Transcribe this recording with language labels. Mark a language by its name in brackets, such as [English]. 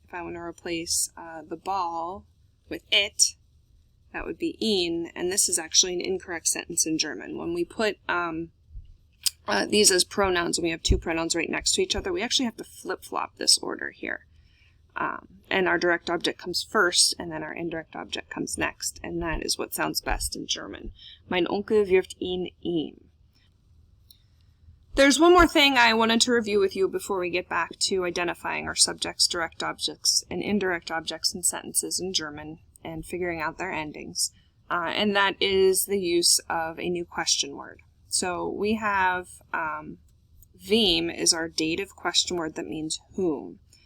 [English] If I want to replace the ball with it, that would be ihn, and this is actually an incorrect sentence in German. When we put these as pronouns, and we have two pronouns right next to each other, we actually have to flip-flop this order here. And our direct object comes first, and then our indirect object comes next, and that is what sounds best in German. [German] Mein Onkel wirft ihn ihm. [English] There's one more thing I wanted to review with you before we get back to identifying our subjects, direct objects, and indirect objects in sentences in German and figuring out their endings, and that is the use of a new question word. So we have wem is our dative question word that means whom.